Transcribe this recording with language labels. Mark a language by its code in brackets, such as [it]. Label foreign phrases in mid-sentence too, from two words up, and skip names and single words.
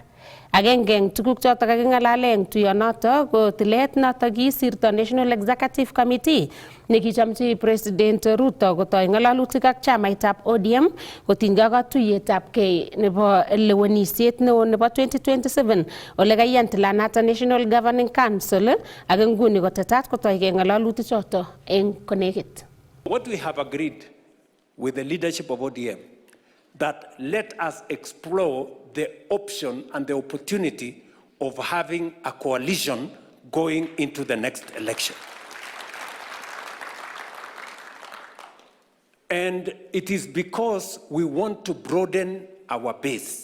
[kln] Agenge eng tuguk choto kaking'alale eng tuyonoto ko tilet noto kisirto National Executive Committee nekichamchi President Ruto kotoi ng'alalutik ak chamaitab ODM kotinygei ak katuiyetabgei nebo lewenisiet neo nebo 2027 ole kaiyan tilanato National Governing Council ak nguni kotetat kotoigei ng'alalutik choto eng konekit. [en] What we have agreed with the leadership of ODM that let us explore the option and the opportunity of having a coalition going into the next election. And it is because we want to broaden our base.